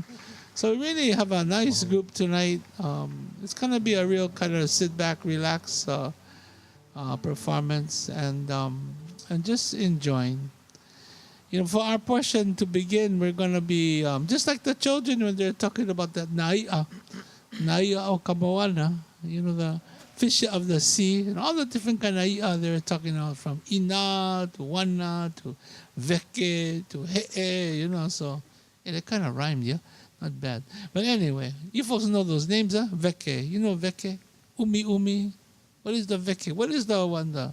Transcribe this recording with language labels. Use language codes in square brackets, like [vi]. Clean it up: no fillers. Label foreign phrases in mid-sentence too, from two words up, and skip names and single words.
[en] So we really have a nice group tonight. It's going to be a real kind of sit back, relax performance, and just enjoying. For our portion to begin, we're going to be just like the children when they're talking about that [haw] nai'a o kamoana, [en] the fish of the sea, and all the different kind of nai'a they're talking about, from ina to wana to veke to he'e, so it kind of rhymed, yeah? Not bad. But anyway, you folks know those names, huh? Veke. You know veke? Umi. What is the veke? What is the one?